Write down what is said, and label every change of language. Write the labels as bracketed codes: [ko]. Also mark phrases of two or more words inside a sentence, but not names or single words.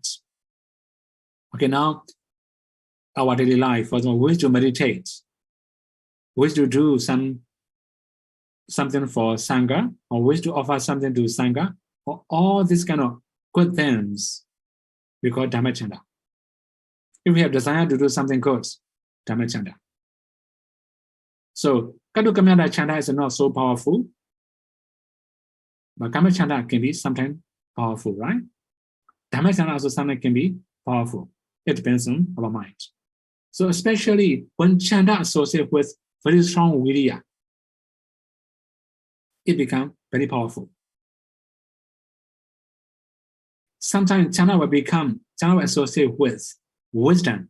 [en] Okay, now our daily life, for example, we wish to meditate, we wish to do something for Sangha, or wish to offer something to Sangha, or all these kind of good things we call [pi] Dhamma chanda. [en] If we have desire to do something good, [pi] Dhamma chanda. [en] So, [pi] Kadu Kamyada chanda [en] is not so powerful, but [pi] Kama chanda [en] can be sometimes powerful, right? [pi] Dhamma chanda [en] also sometimes can be powerful. It depends on our mind. So, especially when chanda associated with very strong virya, it becomes very powerful. Sometimes chanda will associate with wisdom.